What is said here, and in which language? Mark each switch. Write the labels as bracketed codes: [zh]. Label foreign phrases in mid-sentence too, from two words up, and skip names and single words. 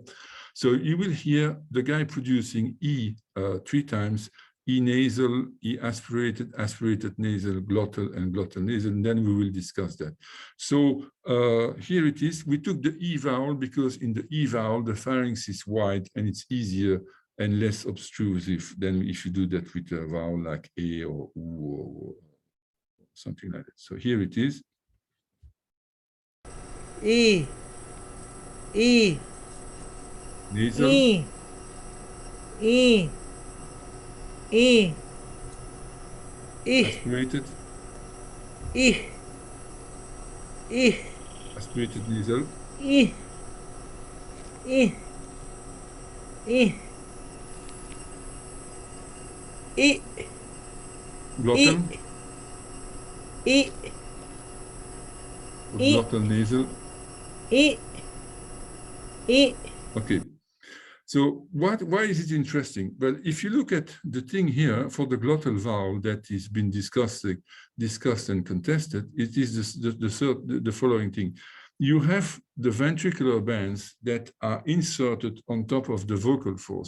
[en] So you will hear the guy producing E 3 times, E nasal, E aspirated, aspirated nasal, glottal, and glottal nasal, and then we will discuss that. So here it is. We took the E vowel because in the E vowel, the pharynx is wide and it's easier and less obtrusive than if you do that with a vowel like A or U or something like that. So here it is. E, E, Nasal. E, E, E, E, Aspirated. E, E, Aspirated nasal. E, E, E, E, Glottal. E, Glottal nasal. E, E. Okay. So why is it interesting? Well, if you look at the thing here for the glottal vowel that has been discussed and contested, it is the following thing. You have the ventricular bands that are inserted on top of the vocal folds.